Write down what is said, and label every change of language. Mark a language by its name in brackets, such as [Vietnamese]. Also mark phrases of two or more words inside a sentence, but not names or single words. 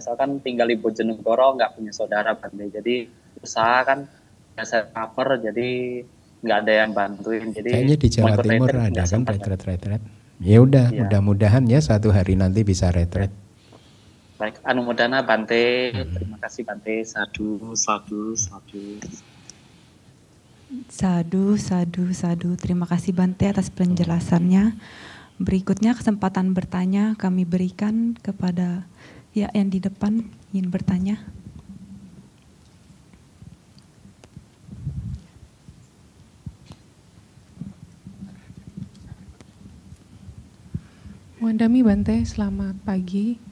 [Indonesian] Soalnya kan tinggal di Bojonegoro, nggak punya saudara, Bante. Jadi usaha kan biasa cover, jadi nggak ada yang bantuin. Jadi kayaknya di Jawa Timur ada kan retret. Ya udah, mudah-mudahan ya suatu hari nanti bisa retret. Baik, anumodana Bante, terima kasih Bante, sadu. Sadu. Terima kasih Bante atas penjelasannya. Berikutnya kesempatan bertanya kami berikan kepada yang di depan ingin bertanya. [Pali] Wandami Bante, selamat pagi.